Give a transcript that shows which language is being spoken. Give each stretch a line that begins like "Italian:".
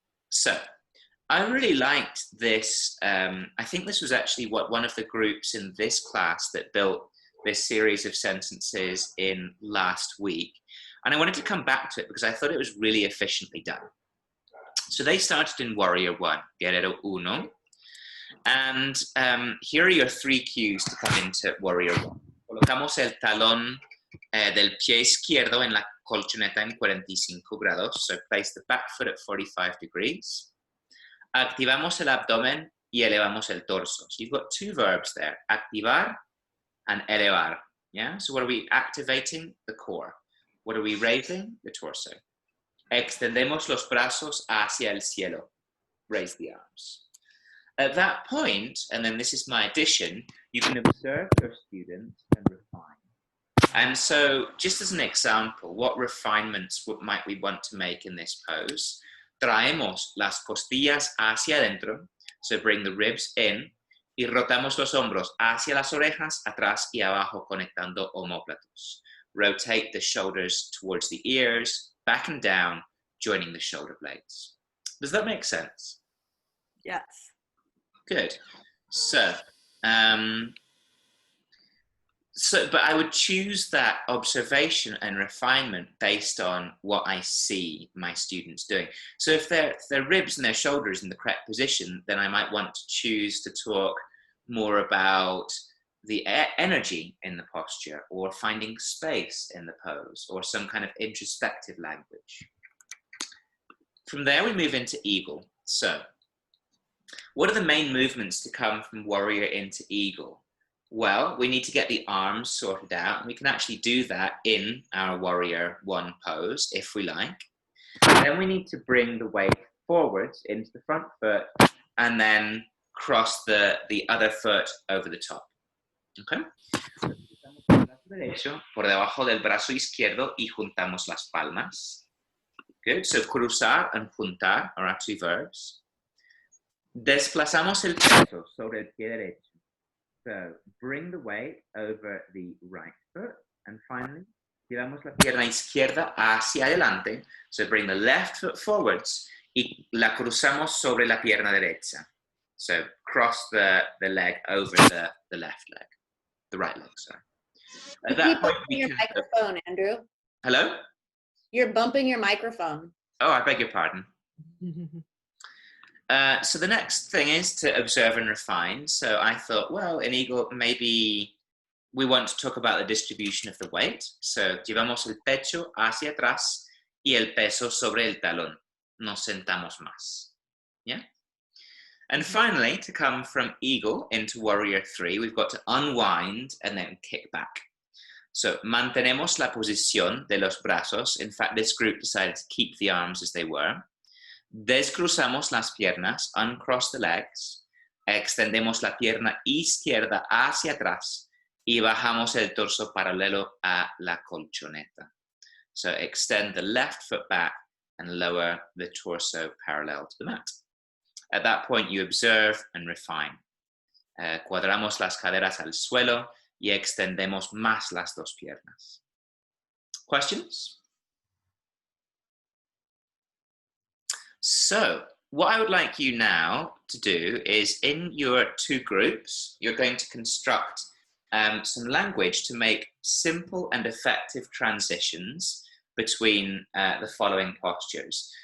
English: So I really liked this. I think this was actually one of the groups in this class that built this series of sentences in last week. And I wanted to come back to it because I thought it was really efficiently done. So they started in Warrior 1, Guerrero Uno. And here are your 3 cues to come into Warrior 1.
Spanish: Colocamos el talón del pie izquierdo en la colchoneta en 45 grados.
English: So place the back foot at 45 degrees.
Spanish: Activamos el abdomen y elevamos el torso.
English: So you've got 2 verbs there, activar and elevar. Yeah. So what are we activating? The core. What are we raising? The torso.
Spanish: Extendemos los brazos hacia el cielo.
English: Raise the arms. At that point, and then this is my addition, you can observe your student and refine. And so, just as an example, what refinements might we want to make in this pose?
Spanish: Traemos las costillas hacia adentro,
English: so bring the ribs in,
Spanish: y rotamos los hombros hacia las orejas, atrás y abajo, conectando omóplatos.
English: Rotate the shoulders towards the ears, back and down, joining the shoulder blades. Does that make sense? Yes. Good. So, but I would choose that observation and refinement based on what I see my students doing. So if their ribs and their shoulders in the correct position, then I might want to choose to talk more about the energy in the posture, or finding space in the pose, or some kind of introspective language. From there, we move into eagle. So, what are the main movements to come from warrior into eagle? Well, we need to get the arms sorted out, and we can actually do that in our warrior one pose, if we like. Then we need to bring the weight forwards into the front foot, and then cross the other foot over the top. Okay?
Spanish: Derecho por debajo del brazo izquierdo y juntamos las palmas.
English: Good. So cruzar and juntar are our two verbs.
Spanish: Desplazamos el peso sobre el pie derecho.
English: So bring the weight over the right foot. And finally,
Spanish: llevamos la pierna izquierda hacia adelante.
English: So bring the left foot forwards
Spanish: y la cruzamos sobre la pierna derecha.
English: So cross the leg over the left leg, the right leg, sorry. At that point, we your can... microphone, Andrew. Hello? You're bumping your microphone. Oh, I beg your pardon. So the next thing is to observe and refine. So I thought, well, in eagle, maybe we want to talk about the distribution of the weight.
Spanish: So llevamos el pecho hacia atrás y el peso sobre el talón. Nos sentamos más. Yeah?
English: And finally, to come from eagle into warrior 3, we've got to unwind and then kick back.
Spanish: So mantenemos la posición de los brazos.
English: In fact, this group decided to keep the arms as they were.
Spanish: Descruzamos las piernas,
English: uncross the legs.
Spanish: Extendemos la pierna izquierda hacia atrás y bajamos el torso paralelo a la colchoneta.
English: So extend the left foot back and lower the torso parallel to the mat. At that point, you observe and refine.
Spanish: Cuadramos las caderas al suelo y extendemos más las dos piernas.
English: Questions? So, what I would like you now to do is, in your two groups, you're going to construct some language to make simple and effective transitions between the following postures.